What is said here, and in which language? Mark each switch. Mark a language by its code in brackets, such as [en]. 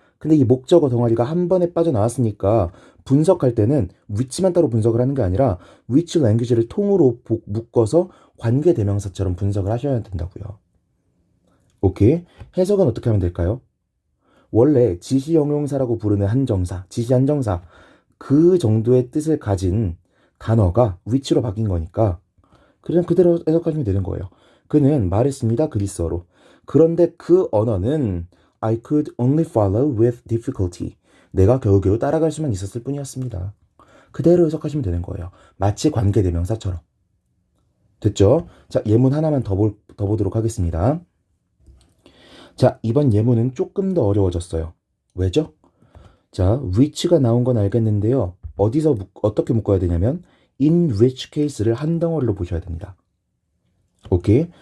[ko] 근데 이 목적어 덩어리가 한 번에 빠져나왔으니까 분석할 때는 which만 따로 분석을 하는 게 아니라 which language를 통으로 묶어서 관계 대명사처럼 분석을 하셔야 된다고요. 오케이? 해석은 어떻게 하면 될까요? 원래 지시형용사라고 부르는 한정사, 지시한정사 그 정도의 뜻을 가진 단어가 which로 바뀐 거니까 그냥 그대로 해석하시면 되는 거예요. 그는 말했습니다. 그리스어로. 그런데 그 언어는 [en] I could only follow with difficulty. [ko] 내가 겨우겨우 따라갈 수만 있었을 뿐이었습니다. 그대로 해석하시면 되는 거예요. 마치 관계대명사처럼. 됐죠? 자, 예문 하나만 더 보도록 하겠습니다. 자, 이번 예문은 조금 더 어려워졌어요. 왜죠? 자, which가 나온 건 알겠는데요. 어떻게 묶어야 되냐면 in which case를 한 덩어리로 보셔야 됩니다. 오케이?